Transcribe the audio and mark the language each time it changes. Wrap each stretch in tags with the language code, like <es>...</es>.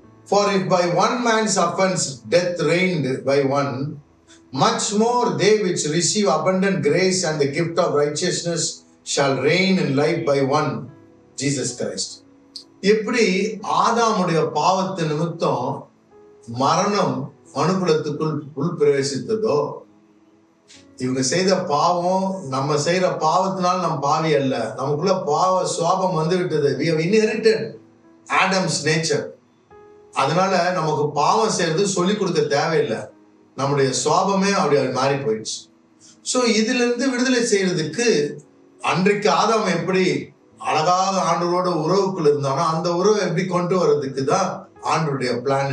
<en>For if by one man's offense death reigned by one, much more they which receive abundant grace and the gift of righteousness shall reign in life by one, Jesus Christ.</en> <ta>எப்படி ஆதாமுடைய பாவத்து நிமித்தம் மரணம் மனுக்குலத்துக்குள் உள்பிரவேசித்ததோ, இவங்க செய்த பாவம், நம்ம செய்யற பாவத்தினால் நம்ம பாவி அல்ல, நமக்குள்ள பாவ சுவாபம் வந்து விட்டது.</ta> <en>we have inherited Adam's nature.</en> <ta>அதனால நமக்கு பாவம் செய்யறது சொல்லிக் கொடுக்க தேவையில்லை, நம்முடைய சுவாபமே அப்படி மாறி போயிடுச்சு. சோ இதுல இருந்து விடுதலை செய்யறதுக்கு அன்றைக்கு ஆதாம் எப்படி அழகாக ஆண்டவரோட உறவுக்குள்ள இருந்தானோ அந்த உறவை எப்படி கொண்டு வர்றதுக்கு தான் ஆண்டவருடைய பிளான்.</ta>